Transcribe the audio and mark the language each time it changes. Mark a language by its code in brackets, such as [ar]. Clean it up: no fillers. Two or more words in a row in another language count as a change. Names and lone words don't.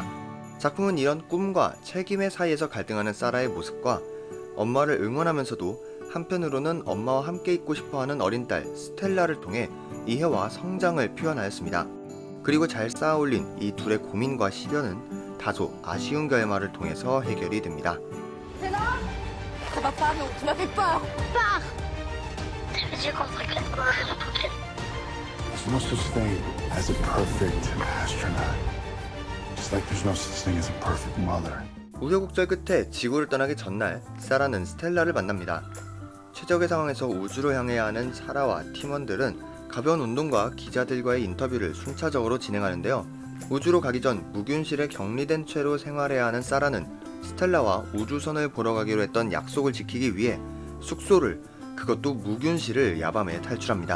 [ko] 작품은 이런 꿈과 책임의 사이에서 갈등하는 사라의 모습과 엄마를 응원하면서도 한편으로는 엄마와 함께 있고 싶어하는 어린 딸 스텔라를 통해 이해와 성장을 표현하였습니다. 그리고 잘 쌓아올린 이 둘의 고민과 시련은 다소 아쉬운 결말을 통해서 해결이 됩니다. [fr] Ça va pas, non, tu m'as fait peur. Pars. Ça veut dire qu'on serait quatre morts. [en] There's no such thing as a perfect astronaut. Just like there's no such thing as a perfect mother. [ko] 우여곡절 끝에 지구를 떠나기 전날 사라는 스텔라를 만납니다. 최적의 상황에서 우주로 향해야 하는 사라와 팀원들은 가벼운 운동과 기자들과의 인터뷰를 순차적으로 진행하는데요. 우주로 가기 전 무균실에 격리된 채로 생활해야 하는 사라는 스텔라와 우주선을 보러 가기로 했던 약속을 지키기 위해 숙소를, 그것도 무균실을 야밤에 탈출합니다.